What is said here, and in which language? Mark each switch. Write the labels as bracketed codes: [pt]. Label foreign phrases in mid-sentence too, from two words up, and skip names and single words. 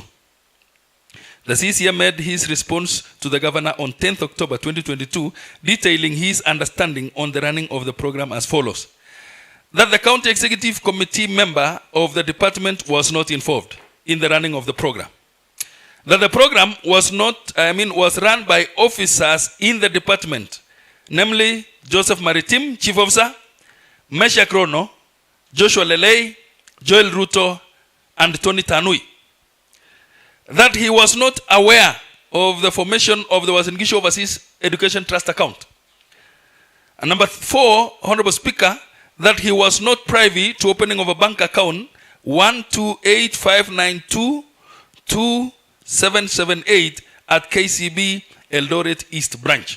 [en] The CECM made his response to the Governor on 10th October 2022, detailing his understanding on the running of the program as follows. That the County Executive Committee member of the department was not involved in the running of the program. That the program was run by officers in the department, namely Joseph Maritim, Chief Officer, Mesha Krono, Joshua Lelei, Joel Ruto, and Tony Tanui. That he was not aware of the formation of the Uasin Gishu Overseas Education Trust account. And number 4, Honorable Speaker, that he was not privy to opening of a bank account 12859227778 at KCB Eldoret East Branch.